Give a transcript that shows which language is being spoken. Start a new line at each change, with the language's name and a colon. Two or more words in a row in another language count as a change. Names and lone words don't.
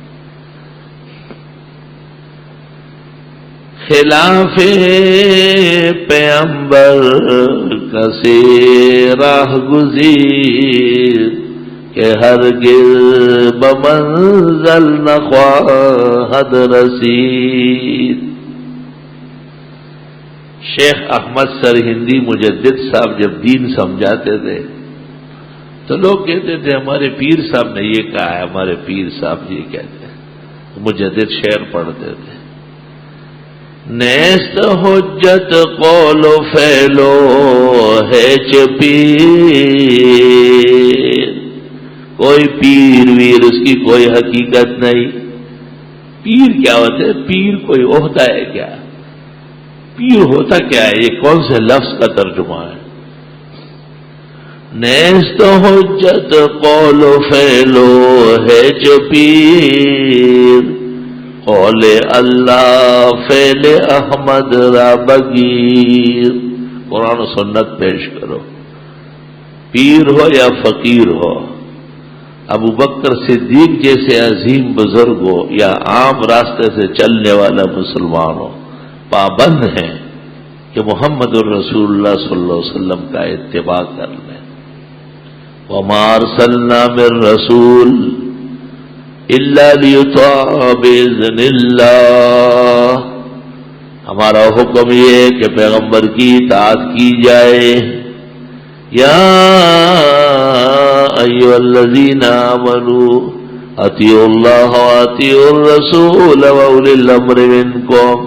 Persian: خلاف پیغمبر کسی راہ گزیر کہ ہرگز بمنزل نہ خواہد رسید.
Urdu: شیخ احمد سرہندی مجدد صاحب جب دین سمجھاتے تھے تو لوگ کہتے تھے ہمارے پیر صاحب نے یہ کہا ہے، ہمارے پیر صاحب یہ کہتے ہیں، مجدد شعر پڑھتے تھے،
Persian: نیست حجت قول و فعلو ہے پیر،
Urdu: کوئی پیر ویر اس کی کوئی حقیقت نہیں۔ پیر کیا ہوتا ہے؟ پیر کوئی عہدہ ہے کیا؟ پیر ہوتا کیا ہے؟ یہ کون سے لفظ کا ترجمہ ہے؟
Persian: نیست حجت قول و فعلو ہے پیر، قول اللہ فعل احمد را بگیر۔
Urdu: قرآن و سنت پیش کرو، پیر ہو یا فقیر ہو، ابو بکر صدیق جیسے عظیم بزرگ ہو یا عام راستے سے چلنے والا مسلمان ہو، پابند ہیں کہ
Arabic: محمد الرسول اللہ صلی اللہ علیہ وسلم
Urdu: کا اتباع کر لیں۔
Arabic: وَمَا أَرْسَلْنَا مِن رَّسُولٍ إِلَّا لِيُطَاعَ بِإِذْنِ اللَّهِ،
Urdu: ہمارا حکم یہ ہے کہ پیغمبر کی اطاعت کی جائے۔
Arabic: یا ایھا الذین آمنوا اطیعوا اللہ واطیعوا الرسول واولی الامر منکم،